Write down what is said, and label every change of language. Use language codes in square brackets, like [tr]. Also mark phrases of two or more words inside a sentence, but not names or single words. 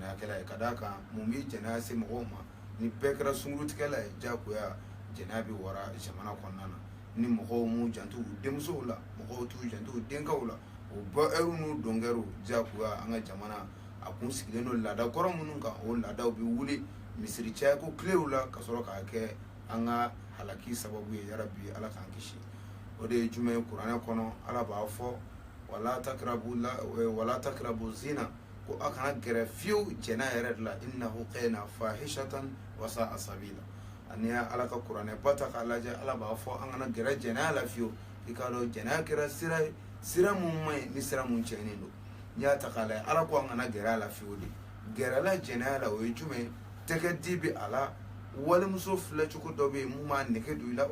[bm] ye ka d'a kan mun bɛ jɛnɛya se mɔgɔw ma ni bɛɛ kɛra sunkurutigɛla ye diyagoya jɛnɛya bɛ wara jamana kɔnɔna na ni mɔgɔw m'u janto u denmusow la mɔgɔw t'u janto u denkaw la o bɔ ɛriw n'u dɔnkɛriw diyagoya an ka jamana a kun sigilen don laada kɔrɔ minnu kan o laadaw bɛ wuli misiri cayako tilew la ka sɔrɔ k'a kɛ an ka halaki sababu ye yarabi ala k'an kisi o de ye jumɛn ye kuranɛ kɔnɔ ala b'a fɔ wala [ar] takrabu zina [bm] ko a kana gɛrɛ fiyewu jɛnɛ yɛrɛ de la [ar] innahu kana fahishatan wa sa'a sabila [bm] ani ala ka kuranɛ ba ta k'a lajɛ ala b'a fɔ an kana gɛrɛ jɛnɛya la fiyewu i k'a dɔn jɛnɛya kɛra sira ye sira mun man ɲi ni sira mun tiɲɛnen don n'i y'a ta k'a lajɛ ala ko an kana gɛrɛ a la fiyewu de gɛrɛla jɛnɛya la o ye jumɛn tɛgɛ di bɛ a la walimuso filɛ cogo dɔ bɛ yen mun b'a nege don i la